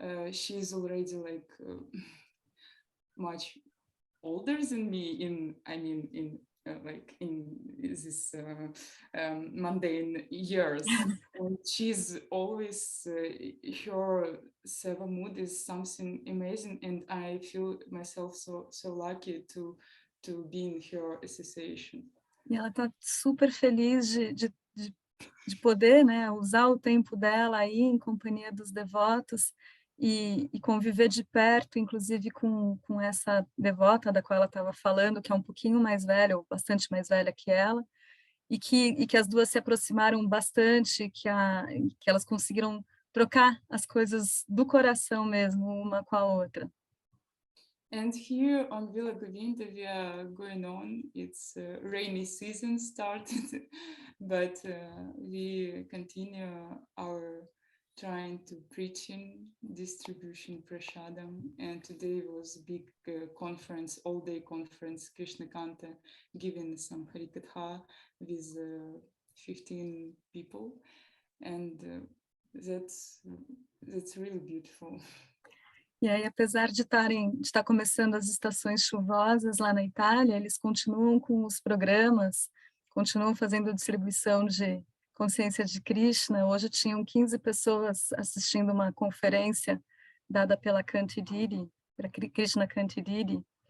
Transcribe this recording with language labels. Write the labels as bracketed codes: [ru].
[en] She's already like much older than me in this mundane years. And she's always her seva mood is something amazing, and I feel myself so lucky to be in her association. [pt] E ela está super feliz de poder, né, usar o tempo dela aí em companhia dos devotos e conviver de perto, inclusive com essa devota da qual ela estava falando, que é um pouquinho mais velha, ou bastante mais velha que ela, e que as duas se aproximaram bastante, que elas conseguiram trocar as coisas do coração mesmo, uma com a outra. [en] And here on Villa Govinda, we are going on. It's rainy season started, but we continue our trying to preaching, distribution prasadam. And today was a big conference, all-day conference, Krishna Kanta, giving some Harikatha with 15 people, and that's really beautiful. [pt] E aí, apesar de estar começando as estações chuvosas lá na Itália, eles continuam com os programas, continuam fazendo distribuição de consciência de Krishna. Hoje tinham 15 pessoas assistindo uma conferência dada pela Kantidiri, para Krishna Kantidiri.